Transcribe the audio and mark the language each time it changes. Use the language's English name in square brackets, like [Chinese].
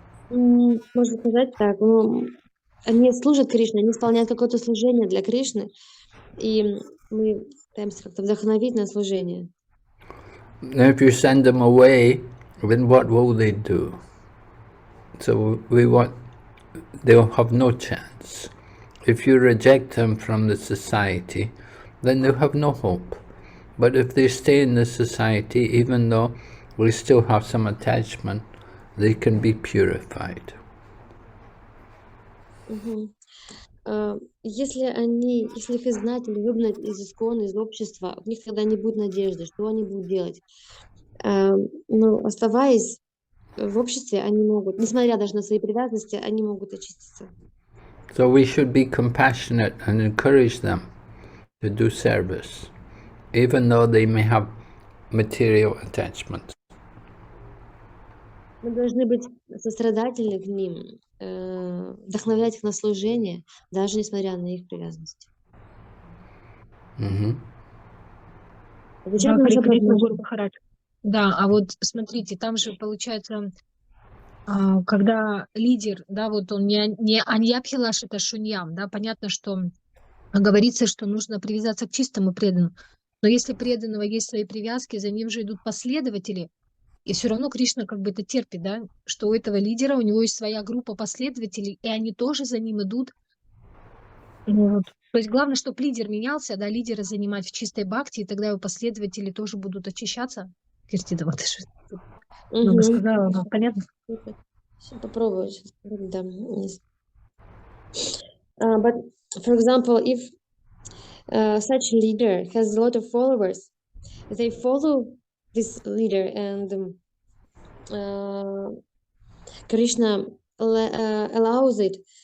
[Russian] Можно сказать так, они служат Кришне, они исполняют какое-то служение для Кришны, и мы пытаемся как-то вдохновить на служение. [English] Now, if you send them away, then what will they do? So they'll have no chance. If you reject them from the society, then they'll have no hope. But if they stay in the society, even though we still have some attachment, they can be purified. [Russian] Если их изгнать или выгнать из искона, из общества, у них тогда не будет надежды, что они будут делать. Но оставаясь в обществе, они могут, несмотря даже на свои привязанности, они могут очиститься. [English] So we should be compassionate and encourage them to do service, even though they may have material attachments. [Russian] Мы должны быть сострадательны к ним, вдохновлять их на служение, даже несмотря на их привязанности. Да, Харе Кришна, Гуру Махарадж. Да, а вот смотрите, там же получается, когда лидер, да, вот он не аньябхилашита шуньям, да, понятно, что говорится, что нужно привязаться к чистому преданному. Но если преданного есть свои привязки, за ним же идут последователи, и все равно Кришна как бы это терпит, да, что у этого лидера, у него есть своя группа последователей, и они тоже за ним идут. Вот. То есть главное, чтобы лидер менялся, да, лидера занимать в чистой бхакти, и тогда его последователи тоже будут очищаться. Киртидова, Много сказала, но понятно. Сейчас попробую. Да. [English] But for example, if such leader has a lot of followers, they follow this leader, and Krishna allows it.